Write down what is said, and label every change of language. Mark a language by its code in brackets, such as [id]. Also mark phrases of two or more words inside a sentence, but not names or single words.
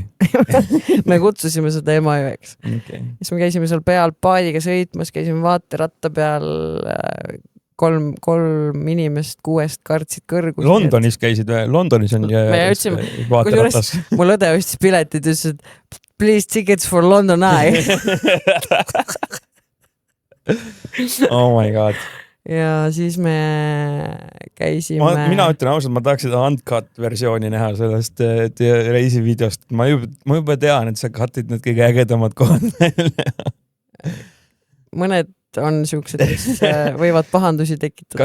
[et] Me kutsusime seda Emajõeks. Okay. Siis me käisime seal peal paadiga sõitmas, käisime vaateratta peal, 3 inimest 6 kartsid kõrgus. Londonis käisid või? Londonis on vaateratas. Mul õde ostis piletid ja ütles, et [en] please tickets for London Eye. Oh my god. [et] Ja siis me käisime... Mina ütlen ausalt, ma tahaks seda uncut versiooni näha sellest reisivideost. Ma juba tean, et sa cutid need kõige ägedamad kohad välja. Mõned on siuksed, mis võivad pahandusi tekitada.